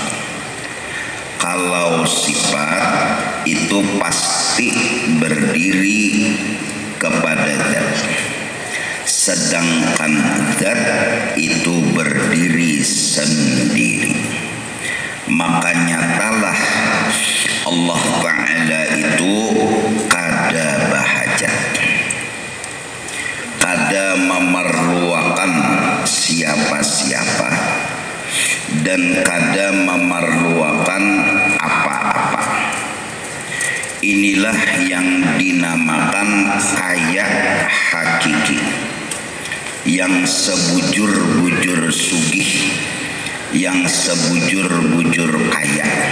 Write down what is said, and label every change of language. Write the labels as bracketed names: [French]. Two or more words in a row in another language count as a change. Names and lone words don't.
[Indonesian] Kalau sifat itu pasti berdiri kepada zat, sedangkan zat itu berdiri sendiri. [Banjar] Makanya talah Allah Ta'ala itu kada bahajat, kada memerlukan siapa-siapa, dan kada memerlukan apa-apa. [Indonesian] Inilah yang dinamakan kaya hakiki, yang sebujur-bujur sugih, yang sebujur-bujur kaya.